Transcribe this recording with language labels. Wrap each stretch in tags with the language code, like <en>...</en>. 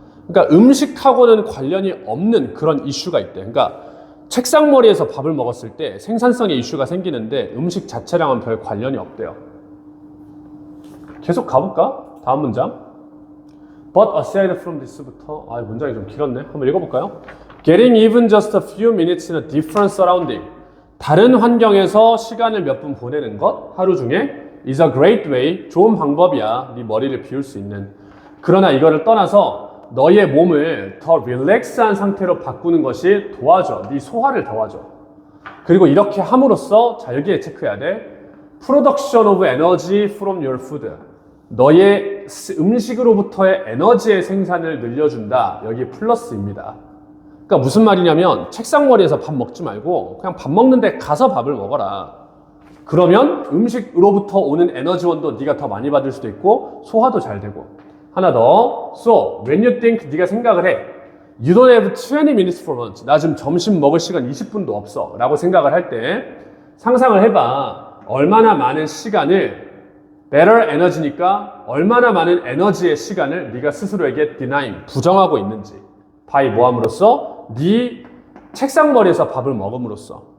<ko>그러니까 음식하고는 관련이 없는 그런 이슈가 있대. 그러니까 책상머리에서 밥을 먹었을 때 생산성의 이슈가 생기는데 음식 자체랑은 별 관련이 없대요. 계속 가볼까? 다음 문장.</ko> <en>But aside from this부터,</en> <ko>문장이 좀 길었네. 한번 읽어볼까요?</ko> <en>Getting even just a few minutes in a different surrounding.</en> <ko>다른 환경에서 시간을 몇 분 보내는 것, 하루 중에</ko> <en>is a great way.</en> <ko>좋은 방법이야. 네 머리를 비울 수 있는. 그러나 이거를 떠나서 너의 몸을 더 릴렉스한 상태로 바꾸는 것이 도와줘. 네 소화를 도와줘. 그리고 이렇게 함으로써, 자, 여기에 체크해야 돼.</ko> <en>Production of energy from your food.</en> <ko>너의 음식으로부터의 에너지의 생산을 늘려준다. 여기 플러스입니다. 그러니까 무슨 말이냐면 책상머리에서 밥 먹지 말고 그냥 밥 먹는데 가서 밥을 먹어라. 그러면 음식으로부터 오는 에너지원도 네가 더 많이 받을 수도 있고 소화도 잘 되고. 하나 더.</ko> <en>So, when you think,</en> <ko>네가 생각을 해.</ko> <en>You don't have 20 minutes for lunch.</en> <ko>나 지금 점심 먹을 시간 20분도 없어. 라고 생각을 할 때 상상을 해봐. 얼마나 많은 시간을 better 에너지니까 얼마나 많은 에너지의 시간을 네가 스스로에게 denying, 부정하고 있는지. by 뭐함으로써? 네 책상머리에서 밥을 먹음으로써.</ko>